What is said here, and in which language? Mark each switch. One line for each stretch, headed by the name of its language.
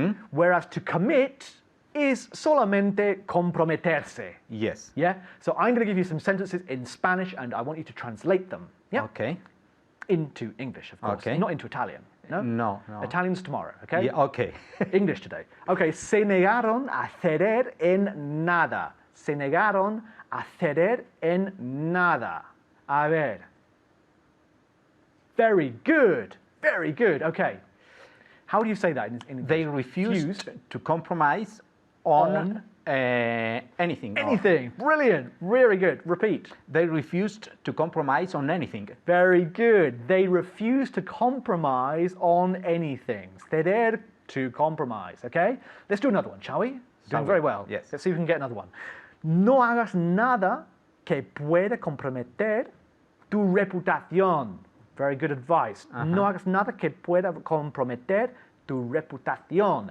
English: Whereas to commit is
Spanish: solamente comprometerse.
English: Yes. Yeah? So I'm going to give you some sentences in Spanish and I want you to translate them. Yeah? Okay. Into English, of course. Okay. Not into Italian. No? No. Italian's tomorrow, okay? Yeah, okay. English today.
Spanish: Okay, se negaron a ceder en nada. Se negaron a ceder en nada. A ver.
English: Very good. Very good. Okay. How do you say that in They refused to compromise on anything. anything? Brilliant. Very good. Repeat. They refused to compromise on anything. Very good. They refuse to compromise on anything. Ceder to compromise. Okay? Let's do another one, shall we? Doing very well. Yes. Let's see if we can get another one.
Spanish: No hagas nada que pueda comprometer tu reputación.
English: Very good advice.
Spanish: No hagas nada que pueda comprometer tu reputación.